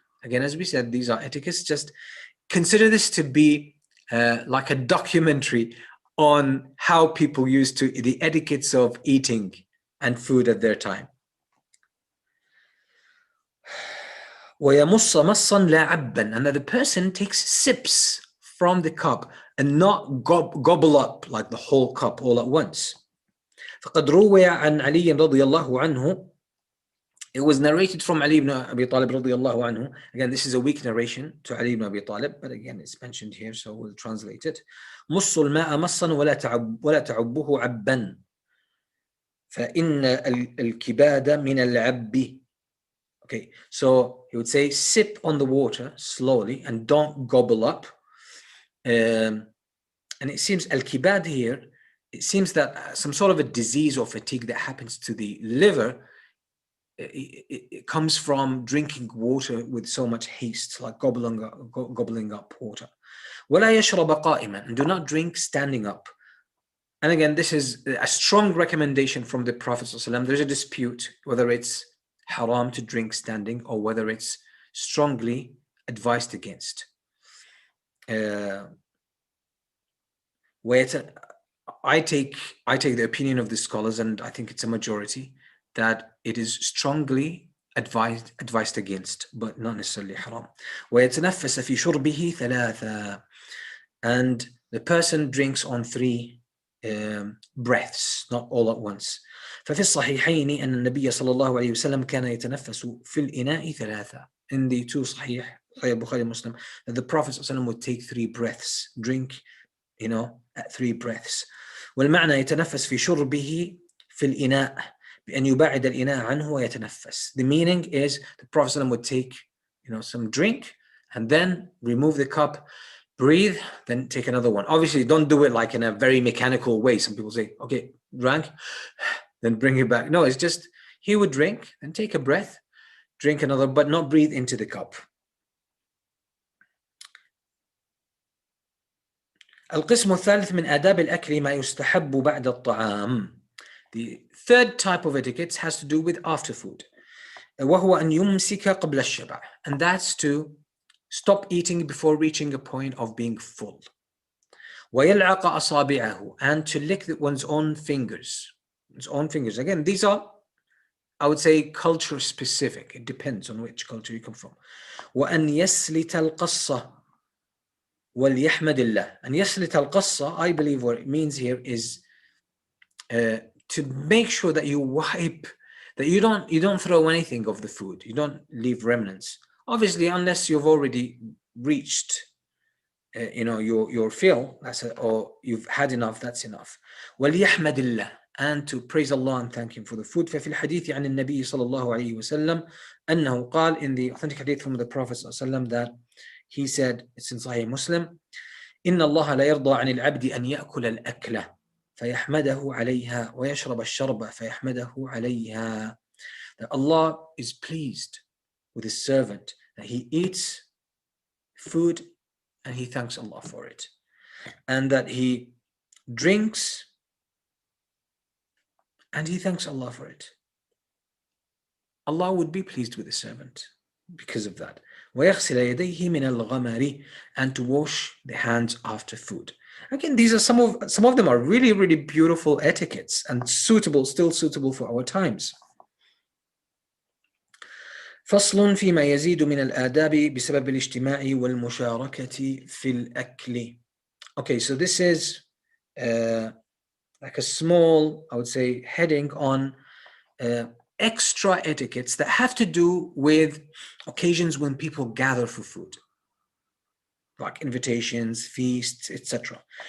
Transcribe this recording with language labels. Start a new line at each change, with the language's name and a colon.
English: Again, as we said, these are etiquettes. Just consider this to be like a documentary on how people used to, the etiquettes of eating and food at their time.
Arabic: وَيَمُصَّ مَصًّا لَا عَبًّا,
English: and that the person takes sips from the cup and not gobble up like the whole cup all at once.
Arabic: فقد روي عن علي رضي الله عنه,
English: it was narrated from Ali ibn Abi Talib
Arabic: رضي الله عنه.
English: Again, this is a weak narration to Ali ibn Abi Talib, but again, it's mentioned here, so we'll translate it.
Arabic: مص الماء مصا ولا تعبه عبا فإن الكباد من العب.
English: Okay, so he would say, sip on the water slowly and don't gobble up. And it seems al-kibad here, it seems that some sort of a disease or fatigue that happens to the liver it comes from drinking water with so much haste, like gobbling up water.
Arabic: وَلَا يَشْرَبَ قَائِمًا,
English: and do not drink standing up. And again, this is a strong recommendation from the Prophet ﷺ. There's a dispute whether it's haram to drink standing or whether it's strongly advised against. I take the opinion of the scholars, and I think it's a majority, that it is strongly advised against, but not necessarily haram.
Arabic: وَيَتَنَفَّسَ فِي شُرْبِهِ ثَلَاثًا,
English: and the person drinks on 3 breaths, not all at once.
Arabic: ففي الصحيحين أن النبي صلى الله عليه وسلم كان يتنفس في الإناء ثلاثة.
English: In the 2 Sahih Bukhari Muslim, that the Prophet ﷺ would take 3 breaths, drink, at 3 breaths.
Arabic: والمعنى يتنفس في شربه في الإناء بأن يبعد الإناء عنه ويتنفس.
English: The meaning is the Prophet ﷺ would take, some drink and then remove the cup, breathe, then take another one. Obviously, don't do it like in a very mechanical way. Some people say, okay, drank, then bring it back. No, it's just he would drink and take a breath, drink another, but not breathe into the cup.
Arabic: القسم الثالث من آداب الأكل ما يستحب بعد الطعام.
English: The 3rd type of etiquette has to do with after food.
Arabic: وهو أن يمسك قبل الشبع,
English: and that's to stop eating before reaching a point of being full.
Arabic: ويلعق أصابعه,
English: and to lick one's own fingers. Again, these are, I would say, culture specific. It depends on which culture you come from.
Arabic: وأن يسلت القصة وَلْيَحْمَدِ اللَّهِ.
English: And يَسْلِتَ الْقَصَّةِ, I believe what it means here is to make sure that you wipe, that you don't throw anything of the food. You don't leave remnants. Obviously, unless you've already reached your fill, or you've had enough, that's enough.
Arabic: وَلْيَحْمَدِ اللَّهِ,
English: and to praise Allah and thank Him for the food.
Arabic: ففي الحديث عن النبي صلى الله عليه وسلم أنه قال,
English: in the authentic hadith from the Prophet صلى الله عليه وسلم, that he said, it's in Sahih Muslim,
Arabic: إن الله لا يرضى عن العبد أن يأكل الأكلة فيحمده عليها ويشرب الشرب فيحمده عليها.
English: That Allah is pleased with His servant, that he eats food and he thanks Allah for it, and that he drinks and he thanks Allah for it. Allah would be pleased with the servant because of that.
Arabic: وَيَغْسِلَ يَدَيْهِ مِنَ الْغَمَرِ,
English: and to wash the hands after food. Again, these are some of them are really, really beautiful etiquettes and still suitable for our times.
Arabic: فصل فيما يزيد من الآداب بسبب الاجتماع والمشاركة في الأكل.
English: Okay, so this is like a small, I would say, heading on extra etiquettes that have to do with occasions when people gather for food, like invitations, feasts, etc.